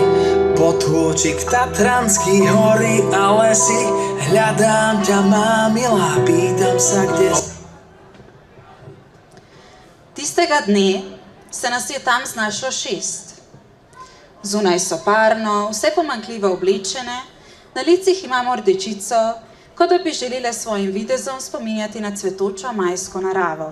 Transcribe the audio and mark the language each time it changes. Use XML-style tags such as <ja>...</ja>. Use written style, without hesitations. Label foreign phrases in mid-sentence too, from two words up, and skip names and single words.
<sk>Potôčik Tatranský, hory a lesy, hľadám ťa, má milá, pýtam sa, kde si.</sk> <sl>Tistega dne se nas je tam znašlo 6. Zunaj so parno, vse pomanjkljivo oblečene, na licih imamo rdečico, kot da bi želele svojim videzom spominjati na cvetočo majsko naravo.</sl>